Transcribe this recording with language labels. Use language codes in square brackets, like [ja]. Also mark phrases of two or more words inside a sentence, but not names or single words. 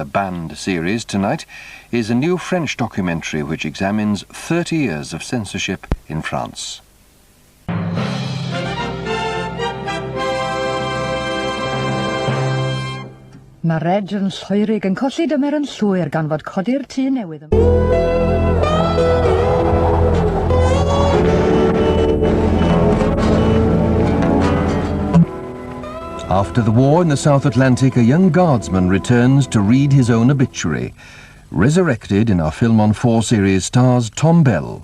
[en] Banned series tonight is a new French documentary which examines 30 years of censorship in France. [cy] Mae Reg yn lloerig yn colli dymer yn llwyr gan fod codi'r tŷ newydd yn... [en] After the war in the South Atlantic, a young guardsman returns to read his own obituary. Resurrected in our Film on 4 series stars Tom Bell.